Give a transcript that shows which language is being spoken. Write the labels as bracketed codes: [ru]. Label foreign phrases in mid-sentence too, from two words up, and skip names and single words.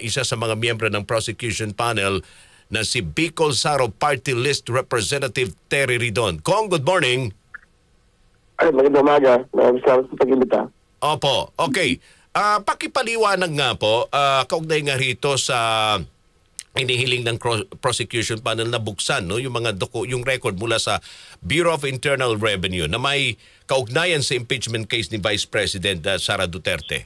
[tl] isa sa mga miyembro ng prosecution panel na si Bicol Saro Party List Representative Terry Ridon. Kong, [en] good morning. [tl] Ay, magandang umaga. Maraming salamat sa pag-imbita. Opo, okay. Pakipaliwanag nga po, kaugnay nga rito sa inihiling ng prosecution panel na buksan no yung mga yung record mula sa Bureau of Internal Revenue na may kaugnayan sa [en] impeachment case [tl] ni Vice President Sara Duterte.